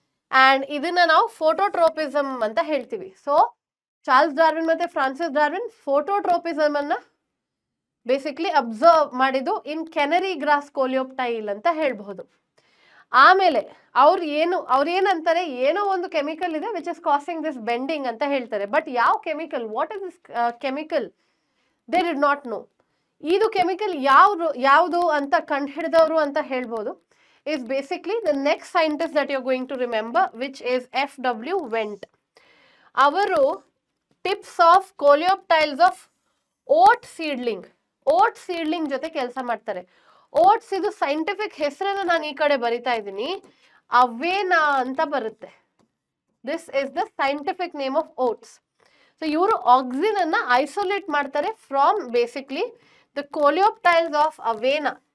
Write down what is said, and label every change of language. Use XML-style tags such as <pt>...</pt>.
<kn>And ಇದನ್ನ ನಾವು ಫೋಟೋಟ್ರೋಪಿಸಮ್ ಅಂತ ಹೇಳ್ತೀವಿ. ಸೊ ಚಾರ್ಲ್ಸ್ ಡಾರ್ವಿನ್ ಮತ್ತೆ ಫ್ರಾನ್ಸಿಸ್ ಡಾರ್ವಿನ್ ಫೋಟೋಟ್ರೋಪಿಸಮ್ ಅನ್ನ ಬೇಸಿಕ್ಲಿ ಅಬ್ಸರ್ವ್ ಮಾಡಿದ್ದು ಇನ್ ಕೆನರಿ ಗ್ರಾಸ್ ಕೋಲಿಯೋಪ್ಟೈಲ್ ಅಂತ ಹೇಳ್ಬಹುದು. ಆಮೇಲೆ ಅವ್ರೇನಂತಾರೆ, ಏನೋ ಒಂದು ಕೆಮಿಕಲ್ ಇದೆ</kn> <en>which is causing this bending</en> <kn>ಅಂತ ಹೇಳ್ತಾರೆ.</kn> <en>but</en> <kn>ಯಾವ chemical,</kn> <en>What is this chemical, they did not know.</en> <kn>ಇದು ಕೆಮಿಕಲ್ ಯಾವುದು ಅಂತ ಕಂಡು ಹಿಡಿದವರು ಅಂತ ಹೇಳ್ಬೋದು</kn> <en>is basically the next scientist that you're going to remember, which is F.W. Wendt.</en> <kn>ಅವರು tips of ಕೋಲಿಯೋಪ್ಟೈಲ್ಸ್ of vote seedling ಜೊತೆ ಕೆಲಸ ಮಾಡ್ತಾರೆ. ಓಟ್ಸ್ ಇದು ಸೈಂಟಿಫಿಕ್ ಹೆಸರನ್ನ ನಾನು ಈ ಕಡೆ ಬರಿತಾ ಇದ್ದೀನಿ, ಅವೇನಾ ಅಂತ ಬರುತ್ತೆ.</kn> <en>This is the scientific name of oats. So</en> <kn>ಇವರು ಆಕ್ಸಿನ್ ಅನ್ನ ಐಸೋಲೇಟ್ ಮಾಡ್ತಾರೆ</kn> <en>From basically the coleoptiles of Avena.</en>